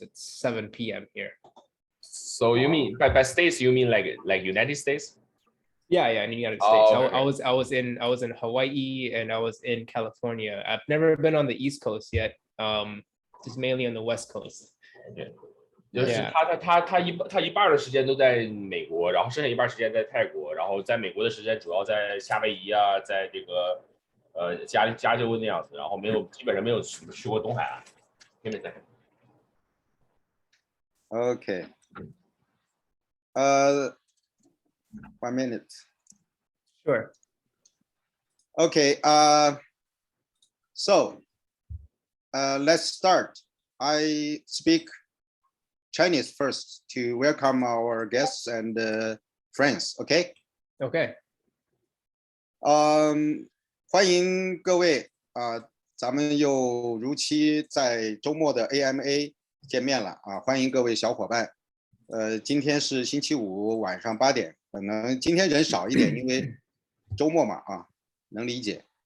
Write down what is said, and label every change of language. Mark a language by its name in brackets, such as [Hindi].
[English] It's 7 p.m. here. So you mean by states, you mean like United States? Yeah, in the United States. Oh, okay. I was in Hawaii, and I was in California. I've never been on the East Coast yet. Just mainly on the West Coast. Okay. [Chinese] 就是他一半的时间都在美国，然后剩下一半时间在泰国，然后在美国的时间主要在夏威夷啊，在这个加州那样子，然后基本上没有去过东海岸。 [English] Okay. 1 minute. Sure. Okay. So let's start. I speak Chinese first to welcome our guests and friends. Okay. Okay. [Chinese] 欢迎各位咱们又如期在周末的 AMA 见面了啊！欢迎各位小伙伴。今天是星期五晚上8点，可能今天人少一点，因为周末嘛啊，能理解。